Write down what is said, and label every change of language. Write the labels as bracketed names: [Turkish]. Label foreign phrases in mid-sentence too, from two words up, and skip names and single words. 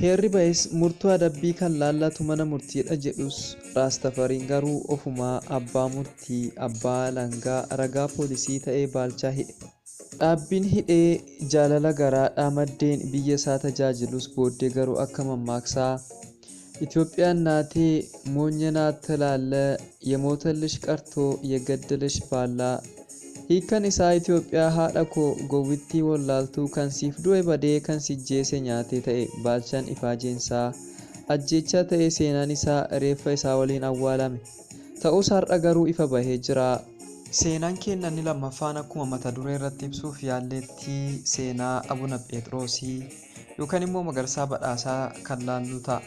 [Oromo] Heerri ba'es murtoo adabbii kan laallatu mana murtiidha jedhus Raastafariin garuu ofumaa abbaa murtii, abbaa alangaa, ragaa poolisii ta'ee Baalchaa hidhe. Dhaabbiin hidhee jaalala garaadhaa maddeen biyya isaa tajaajilus booddee garuu akka mammaaksaa [Amharic] ኢትዮጵያ እናቴ ሞኝ ናት ትላለህ የሞተልሽ ቀርቶ የገደለሽ ባላ [Oromo] hiikan isaa Itoophiyaa haadha koo gowwittii wallaaltuu kan siif du'e badee kan si jeese nyaate ta'e Baalchaan Ifaajeensaa ajjeechaa ta'e seenaan isaa reeffa isaa waliin awwaalame ta'us har'a garuu ifa bahee jira. Seenaan keenya inni lammaffaan akkuma mata duree irratti ibsuuf yaalleetti seenaa Abuna Phexrosii yookaan immoo Magarsaa Badhaasaa kan laallu ta'a.